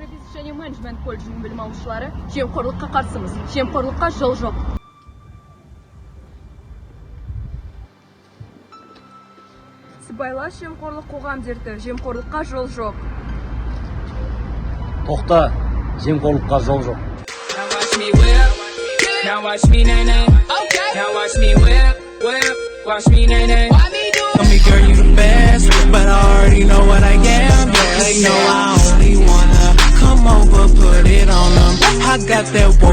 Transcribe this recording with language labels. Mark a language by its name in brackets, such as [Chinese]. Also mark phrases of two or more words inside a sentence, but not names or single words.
[Kazakh] және менеджмент колледжінің білім алушылары, жемқорлыққа қарсымыз, жемқорлыққа жол жоқ. Сыбайлас жемқорлық қоғам дерті, жемқорлыққа жол жоқ. Тоқта, жемқорлыққа жол жоқ. [English] Now watch me nay-nay. Okay. Now watch me whip. Watch me nay-nay. Tell me, girl, you the best, but I already know what I am. Yeah, they know I only wanna come over, put it on them. I got that work.